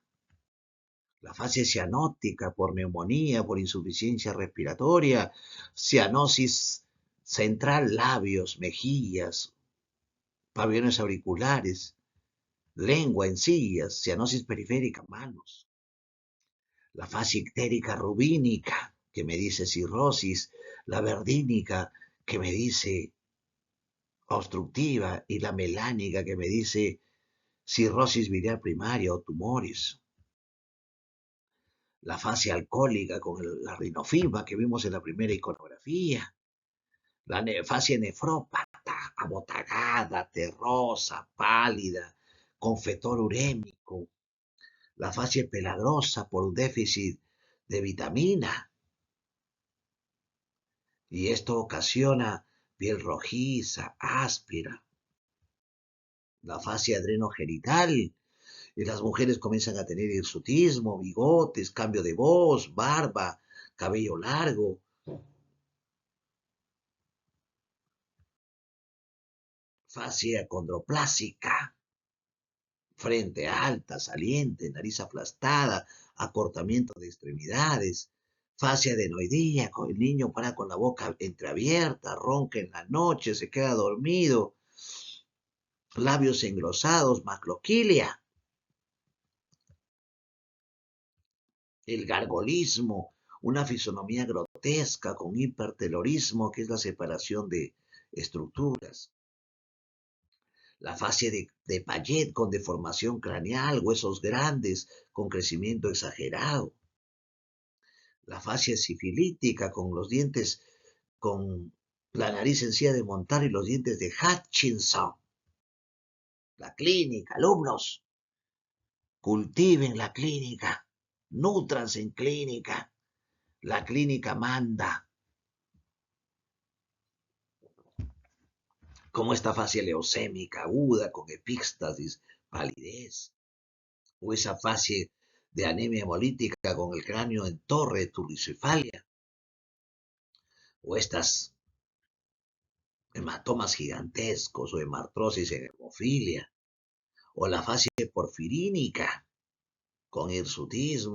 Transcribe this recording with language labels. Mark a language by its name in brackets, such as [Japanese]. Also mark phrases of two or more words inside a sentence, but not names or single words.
[Spanish] La facie cianótica por neumonía, por insuficiencia respiratoria, cianosis central, labios, mejillas, pabellones auriculares, lengua, encías, cianosis periférica, manos. La facie ictérica rubínica, que me dice cirrosis, la verdínica, que me dice obstructiva, y la melánica, que me dice cirrosis biliar primaria o tumores. La facie alcohólica con la rinofima que vimos en la primera iconografía. La facie nefrópata, abotagada, terrosa, pálida, con fetor urémico. La facie peladrosa por un déficit de vitamina. Y esto ocasiona piel rojiza, áspera. La facie adrenogenital. Y las mujeres comienzan a tener hirsutismo, bigotes, cambio de voz, barba, cabello largo. Facie acondroplásica. Frente alta, saliente, nariz aplastada, acortamiento de extremidades. Facie adenoidea, el niño para con la boca entreabierta, ronca en la noche, se queda dormido. Labios engrosados, macloquilia. El gargolismo, una fisonomía grotesca con hipertelorismo, que es la separación de estructuras. La facie de Payet con deformación craneal, huesos grandes con crecimiento exagerado. La facie sifilítica con los dientes, con la nariz sencilla de montar y los dientes de Hutchinson. La clínica, alumnos, cultiven la clínica, nútranse en clínica. La clínica manda. Como esta facie leucémica aguda con epíxtasis, palidez, o esa facie de anemia hemolítica con el cráneo en torre, turricefalia, o estas hematomas gigantescos o hemartrosis en hemofilia, o la fase porfirínica con hirsutismo,